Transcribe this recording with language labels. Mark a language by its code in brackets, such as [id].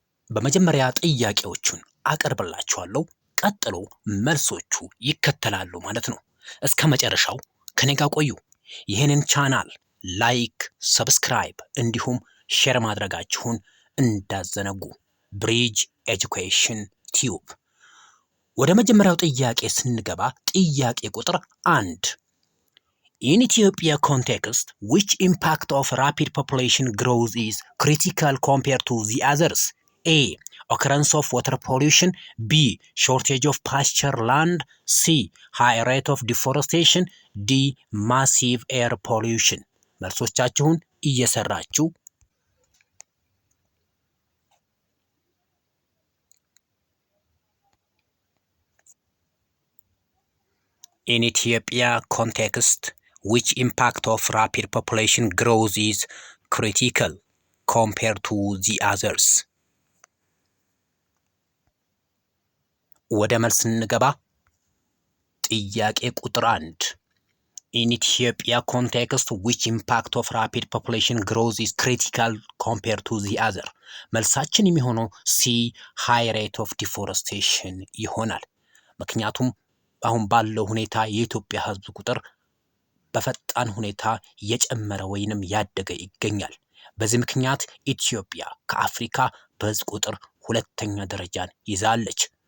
[am] በመጀመሪያ ጥያቄዎቹን አቀርብላችኋለሁ፣ ቀጥሎ መልሶቹ ይከተላሉ ማለት ነው። እስከ መጨረሻው ከኔ ጋር ቆዩ። ይህንን ቻናል ላይክ፣ ሰብስክራይብ እንዲሁም ሼር ማድረጋችሁን እንዳዘነጉ። ብሪጅ ኤጁኬሽን ቲዩብ። ወደ መጀመሪያው ጥያቄ ስንገባ ጥያቄ ቁጥር 1 [en] In Ethiopia context, which impact of rapid population growth is critical compared to the others? A. Occurrence of water pollution. B. Shortage of pasture land. C. High rate of deforestation. D. Massive air pollution. [am] መልሶቻችሁን እየሰራችሁ [en] In Ethiopia context, which impact of rapid population growth is critical compared to the others? [am] ወደ መልስ እንገባ። ጥያቄ ቁጥር 1 [en] In Ethiopia context, which impact of rapid population growth is critical compared to the other? [am] መልሳችን የሚሆነው C. [en] high rate of deforestation [am] ይሆናል። ምክንያቱም አሁን ባለው ሁኔታ የኢትዮጵያ ሕዝብ ቁጥር በፈጣን ሁኔታ እየጨመረ ወይንም ያደገ ይገኛል። በዚህ ምክንያት ኢትዮጵያ ከአፍሪካ በሕዝብ ቁጥር ሁለተኛ ደረጃን ይዛለች።